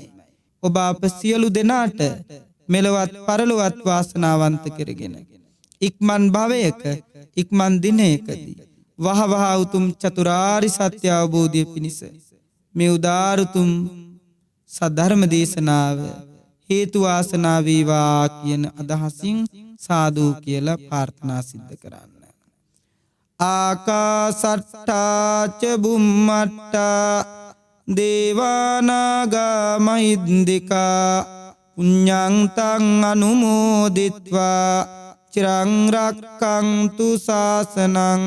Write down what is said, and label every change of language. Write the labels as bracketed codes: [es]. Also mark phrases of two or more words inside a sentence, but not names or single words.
[si] ඔබ අප සියලු දෙනාට මෙලොවත් පරලොවත් වාසනාවන්ත කරගෙන ඉක්මන් භවයක ඉක්මන් දිනයකදී වහවහ උතුම් චතුරාරි සත්‍ය අවබෝධය පිණිස මේ උදාරුතුම් සද්ධර්ම දේශනාව හේතු වාසනා වේවා කියන අදහසින් සාදු කියලා ප්‍රාර්ථනා සිද්ධ කරන්න. [pi] ආකාසට්ටා ච බුම්මට්ටා දේවානාගා මහින්దికා පුඤ්ඤං තං අනුමෝදිත්වා චිරං රක්ඛන්තු ශාසනං.